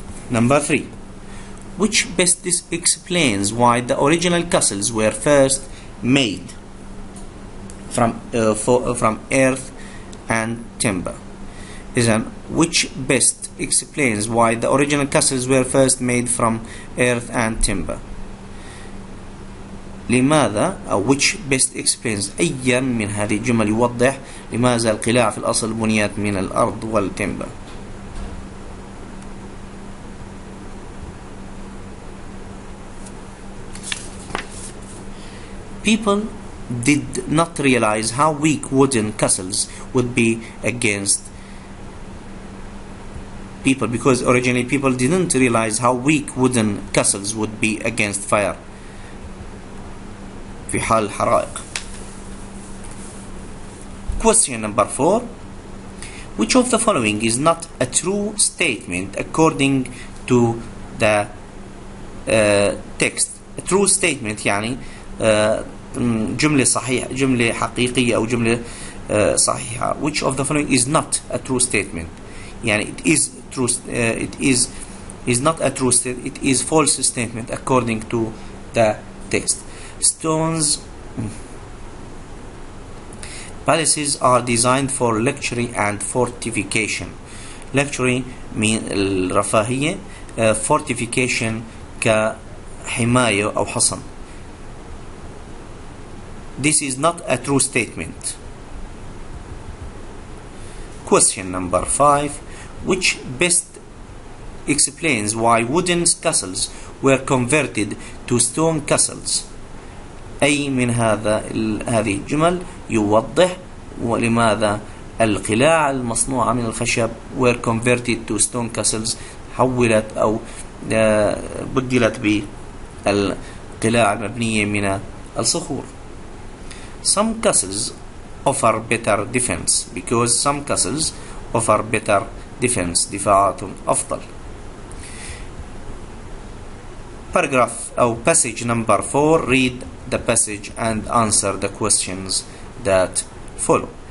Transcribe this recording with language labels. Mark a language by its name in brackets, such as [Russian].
[English] Number 3. Which best explains why the original castles were first made from earth and timber? Which best explains why the original castles were first made from earth and timber? [Arabic] لماذا أو [English] which best explains [Arabic] أيا من هذه الجمل يوضح لماذا القلاع في الأصل بنيت من الأرض والتمبر. [English] People did not realize how weak wooden castles would be against people, because originally people didn't realize how weak wooden castles would be against fire [Arabic] في حال الحرائق. [English] Question number 4. Which of the following is not a true statement according to the text? A true statement [Arabic] يعني جملة صحيحة، جملة حقيقية أو جملة صحيحة. [English] Which of the following is not a true statement؟ [Arabic] يعني [English] it is true. It is not a true statement. It is false statement according to the text. Stones. Palaces are designed for luxury and fortification. Luxury mean [Arabic] الرفاهية. Fortification كحماية أو حصن. [English] This is not a true statement. Question number 5. Which best explains why wooden castles were converted to stone castles? [Arabic] أي من هذه الجمل يوضح ولماذا القلاع المصنوعة من الخشب [English] were converted to stone castles، [Arabic] حولت أو بدلت بالقلاع المبنية من الصخور. [English] Some castles offer better defense because some castles offer better defense، [Arabic] دفاعات أفضل. [English] Paragraph [Arabic] أو [English] passage number 4. Read the passage and answer the questions that follow.